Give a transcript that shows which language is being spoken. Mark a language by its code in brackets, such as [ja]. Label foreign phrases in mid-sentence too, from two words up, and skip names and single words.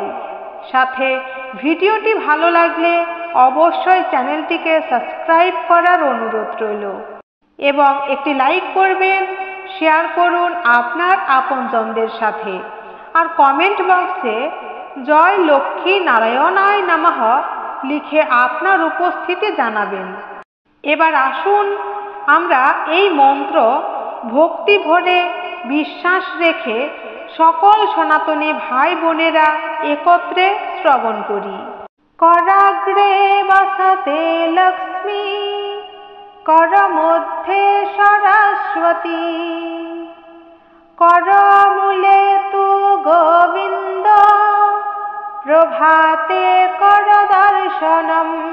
[bn] সাথে ভিডিওটি ভালো লাগলে অবশ্যই চ্যানেলটিকে সাবস্ক্রাইব করার অনুরোধ রইল এবং একটি লাইক করবেন, শেয়ার করুন আপনার আপনজনদের সাথে, আর কমেন্ট বক্সে [sa] জয় লক্ষ্মী নারায়ণায় নমঃ [bn] লিখে আপনার উপস্থিতি জানাবেন। এবার আসুন আমরা এই মন্ত্র ভক্তি ভরে বিশ্বাস রেখে সকল সনাতনী ভাই বোনেরা একত্রে শ্রবণ করি। [sa] कराग्रे वसते लक्ष्मी, करमध्ये सरस्वती, करमूले तु गोविन्द, प्रभाते करदर्शनम्।